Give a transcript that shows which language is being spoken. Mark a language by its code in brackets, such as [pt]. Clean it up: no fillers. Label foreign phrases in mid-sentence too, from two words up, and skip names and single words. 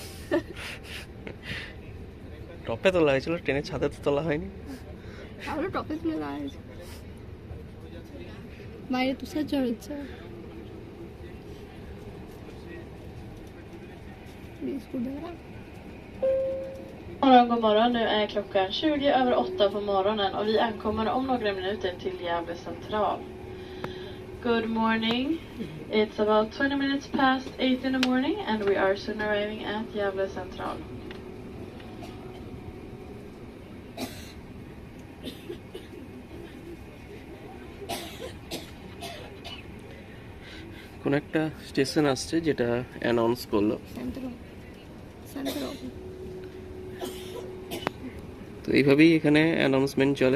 [bn] টপে তোলা হয়েছিল, ট্রেনের ছাদে তো তোলা হয়নি। তারপরে টপে তুলে দেওয়া হয়েছে। বাইরে তুষার ঝড় হচ্ছে। বিস্কুট দেওয়া। [sv] God morgon, nu är klockan 7:20 på morgonen och vi ankommer om några minuter till Gävle central. [en] Good morning, it's about 20 minutes past 8 in the morning and we are soon arriving at Gävle central. [bn] কোন একটা স্টেশন আসছে যেটা অ্যানাউন্স করলো, তো এইভাবেই এখানে অ্যানাউন্সমেন্ট চলে,